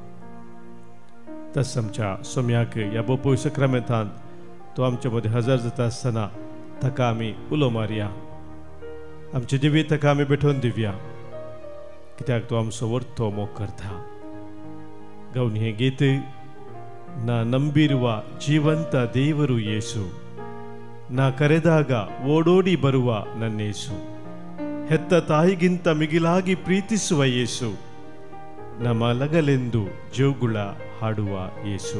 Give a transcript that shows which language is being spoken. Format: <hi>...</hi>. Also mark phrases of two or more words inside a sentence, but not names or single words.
<kok>तस आमच्या सोम्याक ह्या बोपोय सक्रामेंतांत तो आमचे मदें हजर जाता आसतना ताका आमी उलो मारया. आमचे जिवीत ताका आमी भेटोवन दिवया, कित्याक तो आमचो वर्तो मोग करता. गावन हें गीत:</kok> <kn>ना ನಂಬಿರುವ ಜೀವಂತ ದೇವರು ಯೇಸು, ನಾ ಕರೆದಾಗ ಓಡೋಡಿ ಬರುವ ನನ್ನೇಸು, ಹೆತ್ತ ತಾಯಿಗಿಂತ ಮಿಗಿಲಾಗಿ ಪ್ರೀತಿಸುವ ಯೇಸು, ನಮಲಗಲೆಂದು ಜೋಗುಳ ಹಾಡುವ ಯೇಸು.</kn>